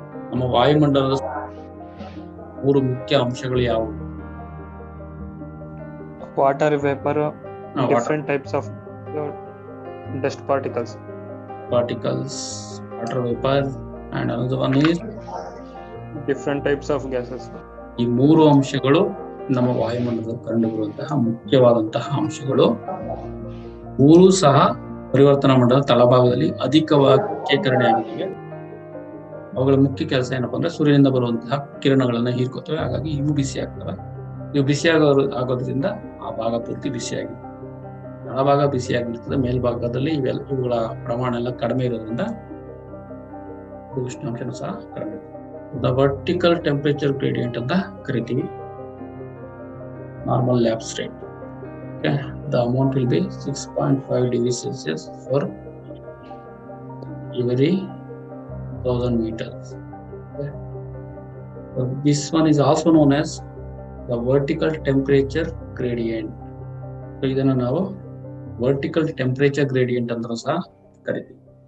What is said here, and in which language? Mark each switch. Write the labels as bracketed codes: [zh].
[kn] ನಮ್ಮ ವಾಯುಮಂಡಲದ 3 ಮುಖ್ಯ ಅಂಶಗಳು ಯಾವುವು? [en] Water vapour, different types of dust particles, water vapor, and another one is different types of gases. [kn] ಈ 3 ಅಂಶಗಳು ನಮ್ಮ ವಾಯುಮಂಡಲದಲ್ಲಿ ಕಂಡುಬರುವಂತಹ ಮುಖ್ಯವಾದಂತಹ ಅಂಶಗಳು. 3 ಸಹ ಪರಿವರ್ತನಾ ಮಂಡಲದ ತಳಭಾಗದಲ್ಲಿ ಅಧಿಕವಾಗಿ ಶೇಖರಣೆ ಆಗಿವೆ. ಅವುಗಳ ಮುಖ್ಯ ಕೆಲಸ ಏನಪ್ಪಾ ಅಂದ್ರೆ ಸೂರ್ಯನಿಂದ ಬರುವಂತಹ ಕಿರಣಗಳನ್ನ ಹೀರ್ಕೋತವೆ. ಹಾಗಾಗಿ ಇವು ಬಿಸಿ ಆಗ್ತವೆ. ಇವು ಬಿಸಿ ಆಗೋದ್ರಿಂದ ಆ ಭಾಗ ಪೂರ್ತಿ ಬಿಸಿಯಾಗಿದೆ. ತಳಭಾಗ ಬಿಸಿಯಾಗಿರ್ತದೆ, ಮೇಲ್ಭಾಗದಲ್ಲಿ ಇವುಗಳ ಪ್ರಮಾಣ ಎಲ್ಲ ಕಡಿಮೆ ಇರೋದ್ರಿಂದ ಉಷ್ಣಾಂಶನೂ ಸಹ ಕಡಿಮೆ ಇರ್ತದೆ. [en] the vertical temperature gradient [kn] ಅಂತ ಕರಿತೀವಿ. [en] Normal lapse rate. The amount will be 6.5 degrees Celsius for every 1000 meters. Okay. So this one is also known as the vertical temperature gradient. [kn] So ಇದನ್ನ ನಾವು vertical temperature gradient ಅಂತ ಸಹ ಕರಿತೀವಿ.